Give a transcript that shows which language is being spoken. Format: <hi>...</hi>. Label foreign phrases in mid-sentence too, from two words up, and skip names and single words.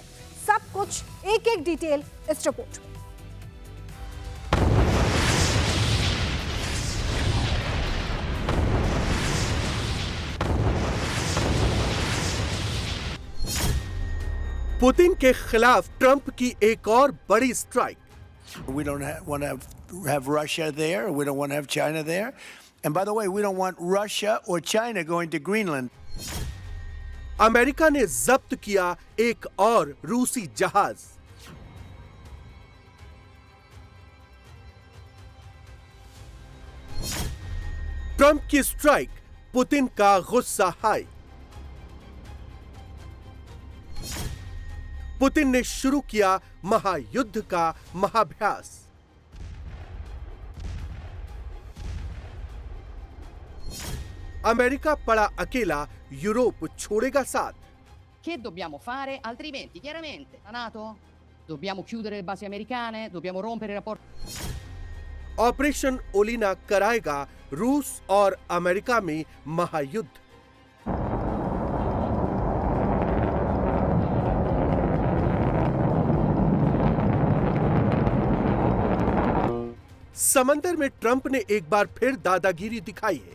<hi>सब कुछ एक एक डिटेल इस रिपोर्ट में। पुतिन के खिलाफ ट्रंप की एक और बड़ी स्ट्राइक।</hi> <en>We don't want to have Russia there. We don't want to have China there. And by the way, we don't want Russia or China going to Greenland.</en> <hi>अमेरिका ने जब्त किया एक और रूसी जहाज। ट्रंप की स्ट्राइक, पुतिन का गुस्सा हाई। पुतिन ने शुरू किया महायुद्ध का महाभ्यास। अमेरिका पड़ा अकेला, यूरोप छोड़ेगा साथ।</hi> <it>Che dobbiamo fare? Altrimenti, chiaramente, la NATO dobbiamo chiudere le basi americane, dobbiamo rompere i rapporti.</it> <hi>ऑपरेशन ओलिना कराएगा रूस और अमेरिका में महायुद्ध। समंदर में ट्रंप ने एक बार फिर दादागिरी दिखाई है।</hi>